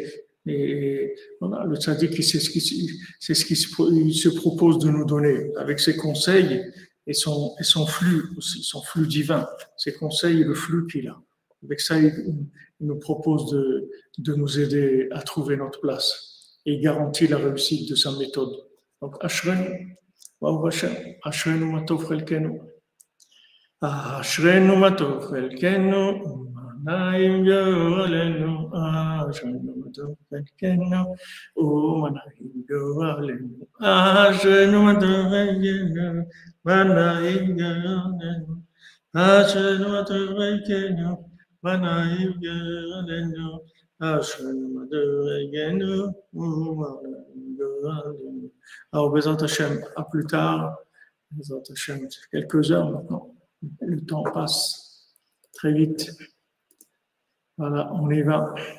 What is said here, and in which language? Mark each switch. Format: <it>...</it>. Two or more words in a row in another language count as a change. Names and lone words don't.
<fr>Et voilà, le tzaddik, c'est ce qu'il se propose de nous donner avec ses conseils et son flux divin, ses conseils et le flux qu'il a. Avec ça, il nous propose de nous aider à trouver notre place et il garantit la réussite de sa méthode. Donc, Ashrenu,</fr> <he>ברוך השם, אשרנו מה טוב חלקנו, אשרנו מה טוב חלקנו, ומה נעים גורלנו, אשרנו מה טוב חלקנו, ומה נעים גורלנו, אשרנו מה טוב חלקנו, ומה נעים גורלנו, אשרנו מה טוב חלקנו, ומה נעים גורלנו, אשרנו מה טוב חלקנו, ומה נעים גורלנו.</he> <fr>Alors,</fr> <he>בעזרת השם,</he> <fr>à plus tard.</fr> <he>בעזרת השם,</he> <fr>quelques heures maintenant. Le temps passe très vite. Voilà, on y va.</fr>